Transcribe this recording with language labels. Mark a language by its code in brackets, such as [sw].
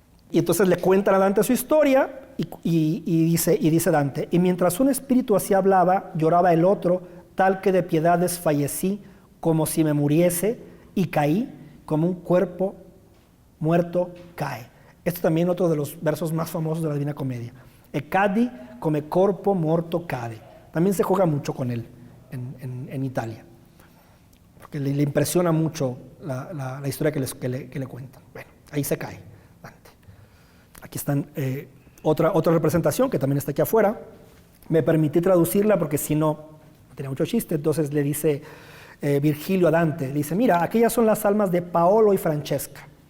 [es] Y entonces le cuentan a Dante su historia y dice Dante, y mientras un espíritu así hablaba, lloraba el otro, tal que de piedad desfallecí, como si me muriese, y caí, como un cuerpo muerto cae. Esto también es otro de los versos más famosos de la Divina Comedia. [it] E cadi come corpo morto cade. [es] También se juega mucho con él en Italia, porque le impresiona mucho la historia que le cuentan. Bueno, ahí se cae Dante. Aquí están otra representación que también está aquí afuera. Me permití traducirla porque si no tenía mucho chiste. Entonces le dice Virgilio a Dante, le dice, mira, aquellas son las almas de Paolo y Francesca.